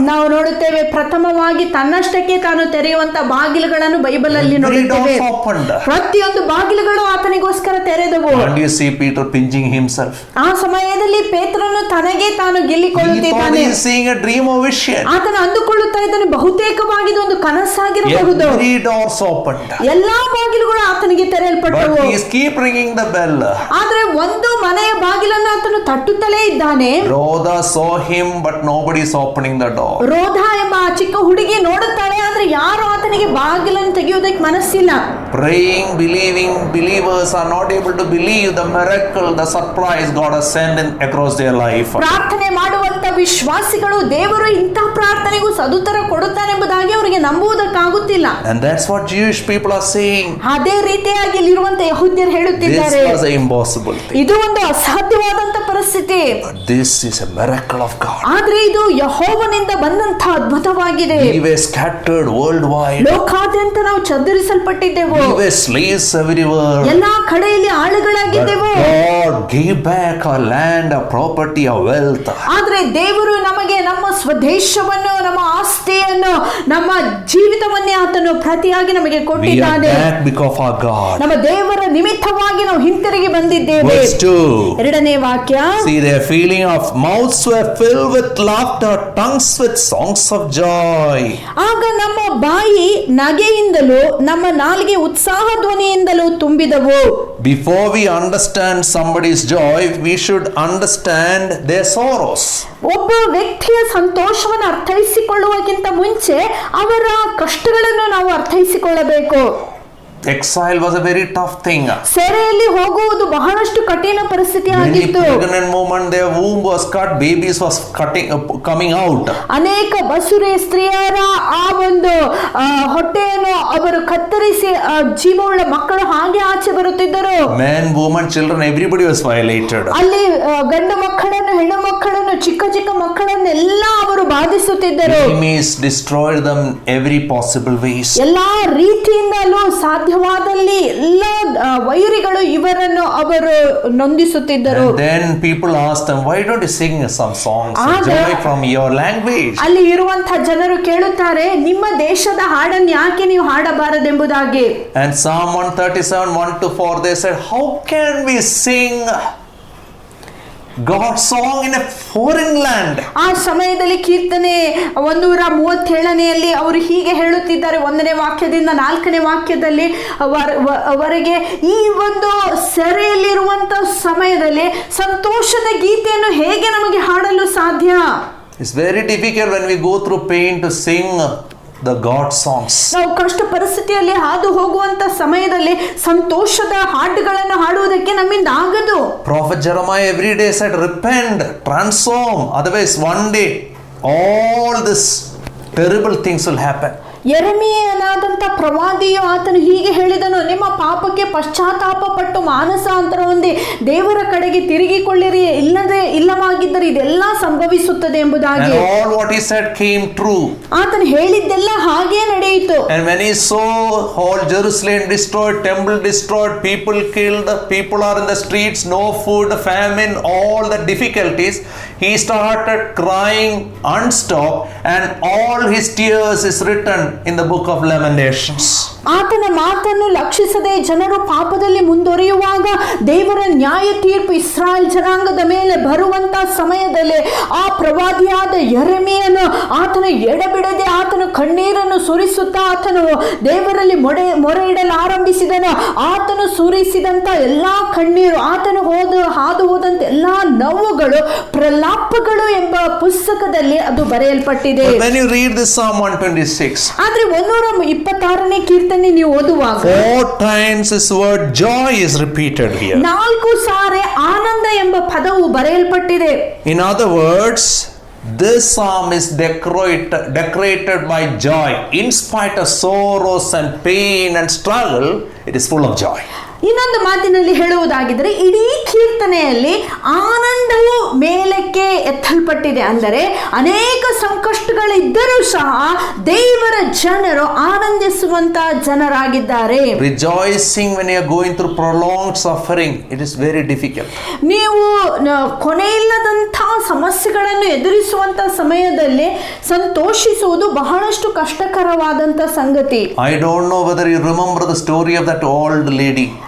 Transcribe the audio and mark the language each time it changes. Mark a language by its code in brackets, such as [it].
[kn] ನಾವು ನೋಡುತ್ತೇವೆ ಪ್ರಥಮವಾಗಿ ತನ್ನಷ್ಟಕ್ಕೆ ತಾನು ತೆರೆಯುವಂತ ಬಾಗಿಲುಗಳನ್ನು ಬೈಬಲ್ ಅಲ್ಲಿ [en] Every [kn] ನೋಡುತ್ತೇವೆ. [en] doors opened. [kn] ಪ್ರತಿಯೊಂದು ಬಾಗಿಲುಗಳು ಆತನಿಗೋಸ್ಕರ ತೆರೆದವು. [en] And you see Peter pinching himself. [kn] ಆ ಸಮಯದಲ್ಲಿ ಪೇತ್ರನು ತನಗೆ ತಾನು [en] He thought [kn] ಗೆಲ್ಲಿಕೊಳ್ಳುತ್ತಿದ್ದಾನೆ. [en] he is seeing a dream or vision. [kn] ಆತನು ಅಂದುಕೊಳ್ಳುತ್ತಾ ಇದ್ದಾನೆ ಬಹುತೇಕವಾಗಿ ಇದು ಒಂದು ಕನಸಾಗಿರಬಹುದು. [en] Every doors opened. [kn] ಎಲ್ಲಾ ಬಾಗಿಲುಗಳು ಆತನಿಗೆ ತೆರೆಯಲ್ಪಟ್ಟವು. [en] But he is keep ringing the bell. [kn] ಆದ್ರೆ ಒಂದು ಮನೆಯ ಬಾಗಿಲನ್ನು ಆತನು ತಟ್ಟುತ್ತಲೇ ಇದ್ದಾನೆ. [en] Rhoda saw him, but nobody is opening the door. [kn] ರೋಧ ಎಂಬ ಆ ಚಿಕ್ಕ ಹುಡುಗಿ ನೋಡುತ್ತಾಳೆ, ಆದ್ರೆ ಯಾರು ಆತನಿಗೆ ಬಾಗಿಲನ್ನು ತೆಗೆಯುವುದಕ್ಕೆ ಮನಸ್ಸಿಲ್ಲ. [en] Praying, believing believers are not able to believe the miracle, the surprise God has sent in across their life. [kn] ಪ್ರಾರ್ಥನೆ ಮಾಡುವಂತ ವಿಶ್ವಾಸಿಗಳು ದೇವರು ಇಂಥ ಪ್ರಾರ್ಥನೆಗೂ ಸದುತ್ತರ ಕೊಡುತ್ತಾನೆಂಬುದಾಗಿ ಅವರಿಗೆ ನಂಬುವುದಕ್ಕಾಗುತ್ತಿಲ್ಲ. [en] And that's what Jewish people are saying. [kn] ಅದೇ ರೀತಿಯಾಗಿ ಇಲ್ಲಿರುವಂತ ಯಹೂದ್ಯರು [en] This [kn] ಹೇಳುತ್ತಿದ್ದಾರೆ, [en] was an impossible thing. [kn] ಇದು ಒಂದು ಅಸಾಧ್ಯವಾದಂತ ಪರಿಸ್ಥಿತಿ. [en] But this is a miracle of God. [kn] ಆದ್ರೆ ಇದು ಯೆಹೋವನಿಂದ ಬಂದಂತ ಅದ್ಭುತವಾಗಿದೆ. [en] We were scattered worldwide. [kn] ಲೋಕಾದ್ಯಂತ ನಾವು ಚದುರಿಸಲ್ಪಟ್ಟಿದ್ದೆವು. [en] We were slaves everywhere. [kn] ಎಲ್ಲಾ ಕಡೆಯಲ್ಲಿ ಆಳುಗಳಾಗಿದ್ದೆವು. [en] God gave back our land, our property, our wealth. [kn] ಆದ್ರೆ ದೇವರು ನಮಗೆ ನಮ್ಮ ಸ್ವದೇಶವನ್ನು, ನಮ್ಮ ಆಸ್ತಿಯನ್ನು, ನಮ್ಮ ಜೀವಿತವನ್ನೇ ಆತನು ಪ್ರತಿಯಾಗಿ ನಮಗೆ [en] We are [kn] ಕೊಟ್ಟಿದ್ದಾನೆ. [en] back because of our God. [kn] ನಮ್ಮ ದೇವರ ನಿಮಿತ್ತವಾಗಿ ನಾವು ಹಿಂತಿರುಗಿ ಬಂದಿದ್ದೇವೆ. [en] Verse 2. [kn] ಎರಡನೇ ವಾಕ್ಯ, [en] See, their feeling of mouths were filled with laughter, tongues with songs of joy. [kn] ಆಗ ನಮ್ಮ ಬಾಯಿ ನಗೆಯಿಂದಲೂ ನಮ್ಮ ನಾಲಿಗೆ ಉತ್ಸಾಹ ಧ್ವನಿಯಿಂದಲೂ ತುಂಬಿದವು. [en] Before we understand somebody's joy, we should understand their sorrows. [kn] ಒಬ್ಬ ವ್ಯಕ್ತಿಯ ಸಂತೋಷವನ್ನು ಅರ್ಥೈಸಿಕೊಳ್ಳುವಕ್ಕಿಂತ ಮುಂಚೆ ಅವರ ಕಷ್ಟಗಳನ್ನು ನಾವು ಅರ್ಥೈಸಿಕೊಳ್ಳಬೇಕು. [en] Exile was a very tough thing. [kn] ಸೆರೆಯಲ್ಲಿ ಹೋಗುವುದು ಬಹಳಷ್ಟು ಕಠಿಣ ಪರಿಸ್ಥಿತಿ [en] Many [kn] ಆಗಿತ್ತು. [en] pregnant women, their womb was cut, babies was coming out. [kn] ಅನೇಕ ಬಸುರೆ ಸ್ತ್ರೀಯರ ಆ ಒಂದು ಹೊಟ್ಟೆಯನ್ನು ಅವರು ಕತ್ತರಿಸಿ ಜೀವವುಳ್ಳ ಮಕ್ಕಳು ಹಾಗೆ ಆಚೆ ಬರುತ್ತಿದ್ದರು. [en] Men, women, children, everybody was violated. [kn] ಅಲ್ಲಿ ಗಂಡು ಮಕ್ಕಳನ್ನು, ಹೆಣ್ಣು ಮಕ್ಕಳನ್ನು, ಚಿಕ್ಕ ಚಿಕ್ಕ ಮಕ್ಕಳನ್ನೆಲ್ಲ ಅವರು ಬಾಧಿಸುತ್ತಿದ್ದರು. [en] Enemies destroyed them every possible ways. [kn] ಎಲ್ಲಾ ರೀತಿಯಿಂದಲೂ ಸಾಧ್ಯವಾದಲ್ಲಿ ಎಲ್ಲ ವೈರಿಗಳು ಇವರನ್ನು ಅವರು ನೊಂದಿಸುತ್ತಿದ್ದರು. [en] And then people asked them, why don't you sing some songs of joy from your language? [kn] ಅಲ್ಲಿ ಇರುವಂತಹ ಜನರು ಕೇಳುತ್ತಾರೆ, ನಿಮ್ಮ ದೇಶದ ಹಾಡನ್ನು ಯಾಕೆ ನೀವು ಹಾಡಬಾರದೆಂಬುದಾಗಿ. [en] And Psalm 137, 1-4, they said, how can we sing God's song in a foreign land? [kn] ಆ ಸಮಯದಲ್ಲಿ ಕೀರ್ತನೆ 137ನೆಯಲ್ಲಿ ಅವರು ಹೀಗೆ ಹೇಳುತ್ತಿದ್ದಾರೆ, 1ನೇ ವಾಕ್ಯದಿಂದ 4ನೇ ವಾಕ್ಯದಲ್ಲಿ ಅವರಿಗೆ ಈ ಒಂದು ಸೆರೆಯಲ್ಲಿರುವಂತ ಸಮಯದಲ್ಲಿ ಸಂತೋಷದ ಗೀತೆಯನ್ನು ಹೇಗೆ ನಮಗೆ ಹಾಡಲು ಸಾಧ್ಯ? [en] It's very difficult when we go through pain to sing the God songs. [kn] ನಾವು ಕಷ್ಟ ಪರಿಸ್ಥಿತಿಯಲ್ಲಿ ಹಾದು ಹೋಗುವಂತ ಸಮಯದಲ್ಲಿ ಸಂತೋಷದ ಹಾಡುಗಳನ್ನು ಹಾಡುವುದಕ್ಕೆ ನಮ್ಮಿಂದ ಆಗದು. [en] Prophet Jeremiah every day said, repent, transform, otherwise one day all this terrible things will happen. [kn] ಯೆರೆಮೀಯನಾದಂಥ ಪ್ರವಾದಿಯು ಆತನು ಹೀಗೆ ಹೇಳಿದನು, ನಿಮ್ಮ ಪಾಪಕ್ಕೆ ಪಶ್ಚಾತ್ತಾಪ ಪಟ್ಟು ಮಾನಸಾಂತರ ಹೊಂದಿ ದೇವರ ಕಡೆಗೆ ತಿರುಗಿಕೊಳ್ಳಿರಿ, ಇಲ್ಲವಾಗಿದ್ದರೆ ಇದೆಲ್ಲ ಸಂಭವಿಸುತ್ತದೆ ಎಂಬುದಾಗಿ. [en] And all what he said came true. [kn] ಆತನು ಹೇಳಿದ್ದೆಲ್ಲ ಹಾಗೇ ನಡೆಯಿತು. [en] And when he saw whole Jerusalem destroyed, temple destroyed, people killed, people are in the streets, no food, famine, all the difficulties, he started crying unstopped, and all his tears is written in the book of Lamentations. [kn] ಆತನ ಮಾತನ್ನು ಲಕ್ಷಿಸದೆ ಜನರು ಪಾಪದಲ್ಲಿ ಮುಂದುವರಿಯುವಾಗ ದೇವರ ನ್ಯಾಯ ತೀರ್ಪು ಇಸ್ರಾಯೇಲ್ ಜನಾಂಗದ ಮೇಲೆ ಬರುವಂತ ಸಮಯದಲ್ಲಿ ಆ ಪ್ರವಾದಿಯಾದ ಯೆರೆಮೀಯನು ಆತನ ಎಡೆಬಿಡದೆ ಆತನು ಕಣ್ಣೀರನ್ನು ಸುರಿಸುತ್ತಾ ಆತನು ದೇವರಲ್ಲಿ ಮೊರೆ ಇಡಲು ಆರಂಭಿಸಿದನು. ಆತನು ಸುರಿಸಿದಂತ ಎಲ್ಲಾ ಕಣ್ಣೀರು, ಆತನು ಹಾದು ಹೋದಂತ ಎಲ್ಲಾ ನೋವುಗಳು, ಪ್ರಲಾಪಗಳು ಎಂಬ ಪುಸ್ತಕದಲ್ಲಿ ಅದು ಬರೆಯಲ್ಪಟ್ಟಿದೆ. [en] When you read this Psalm 126, [kn] ಆದ್ರೆ 126ನೇ ಕೀರ್ತನೆ ನೀವು ಓದುವಾಗ [en] 4 times this word joy is repeated here. [kn] 4 ಸಾರಿ ಆನಂದ ಎಂಬ ಪದವು ಬರೆಯಲ್ಪಟ್ಟಿದೆ. [en] In other words, this psalm is decorated by joy. In spite of sorrows and pain and struggle, it is full of joy. [kn] ಇನ್ನೊಂದು ಮಾತಿನಲ್ಲಿ ಹೇಳುವುದಾಗಿದ್ದರೆ, ಇಡೀ ಕೀರ್ತನೆಯಲ್ಲಿ ಆನಂದವು ಮೇಲಕ್ಕೆ ಎತ್ತಲ್ಪಟ್ಟಿದೆ. ಅಂದರೆ ಅನೇಕ ಸಂಕಷ್ಟಗಳಿದ್ದರೂ ಸಹ ದೇವರ ಜನರು ಆನಂದಿಸುವಂತ ಜನರಾಗಿದ್ದಾರೆ. [en] Rejoicing when you are going through prolonged suffering, it is very difficult. [kn] ನೀವು ಕೊನೆಯಿಲ್ಲದಂತಹ ಸಮಸ್ಯೆಗಳನ್ನು ಎದುರಿಸುವಂತ ಸಮಯದಲ್ಲಿ ಸಂತೋಷಿಸುವುದು ಬಹಳಷ್ಟು ಕಷ್ಟಕರವಾದಂತ ಸಂಗತಿ. [en] I don't know whether you remember the story of that old lady.